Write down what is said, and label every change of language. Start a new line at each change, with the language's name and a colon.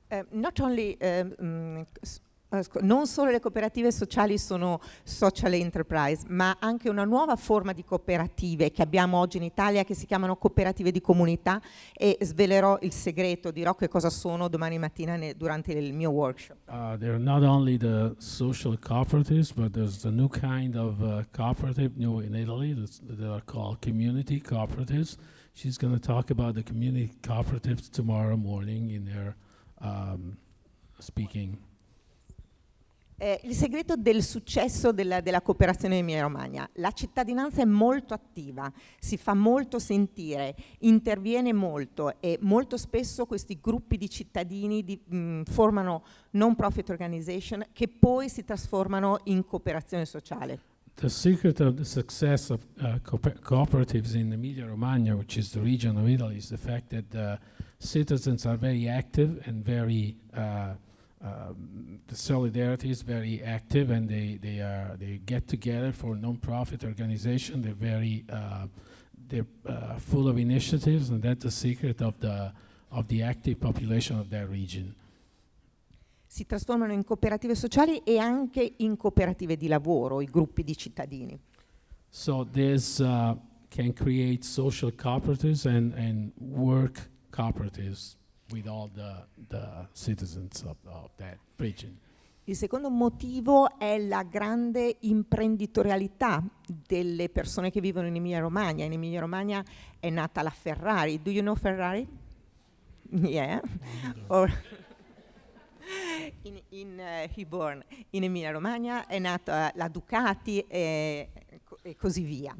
English: Not only
Italian: non solo le cooperative sociali sono social enterprise, ma anche una nuova forma di cooperative che abbiamo oggi in Italia, che si chiamano cooperative di comunità, e svelerò il segreto, dirò che cosa sono domani mattina durante il mio workshop.
English: There are not only the social cooperatives, but there's a new kind of cooperative new in Italy that are called community cooperatives. She's going to talk about the community cooperatives tomorrow morning in her speaking.
Italian: Il segreto del successo della cooperazione in Emilia-Romagna: la cittadinanza è molto attiva, si fa molto sentire, interviene molto, e molto spesso questi gruppi di cittadini formano non-profit organization che poi si trasformano in cooperazione sociale.
English: The secret of the success of cooperatives in Emilia-Romagna, which is the region of Italy, is the fact that the citizens are very active and very the solidarity is very active, and they get together for non-profit organization. They're full of initiatives, and that's the secret of the active population of that region.
Italian: Si trasformano in cooperative sociali e anche in cooperative di lavoro, i gruppi di cittadini.
English: So this can create social cooperatives and work cooperatives with all the citizens of that region.
Italian: Il secondo motivo è la grande imprenditorialità delle persone che vivono in Emilia-Romagna. In Emilia-Romagna è nata la Ferrari.
English: Do you know Ferrari? Yeah.
Italian: Or in Hebron, in Emilia-Romagna è nata la Ducati e così via.